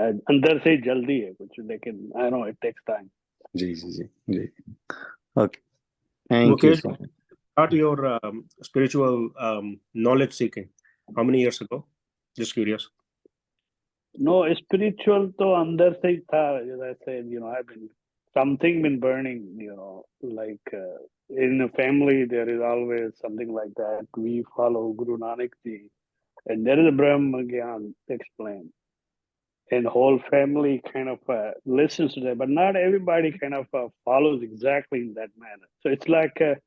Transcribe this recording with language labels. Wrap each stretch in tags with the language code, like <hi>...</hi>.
<hi>अंदर से जल्दी है कुछ, लेकिन</hi> <en>I know it takes time. जी. Okay. Thank you so much. Start your spiritual knowledge seeking. How many years ago? Just curious. No, spiritual</en> <hi>तो अंदर से ही था.</hi> <en>As I said, I've been burning, like in a family there is always something like that. We follow Guru Nanak ji, and there is a Brahma Gyan explained, and whole family kind of listens to that, but not everybody kind of follows exactly in that manner. So it's like</en>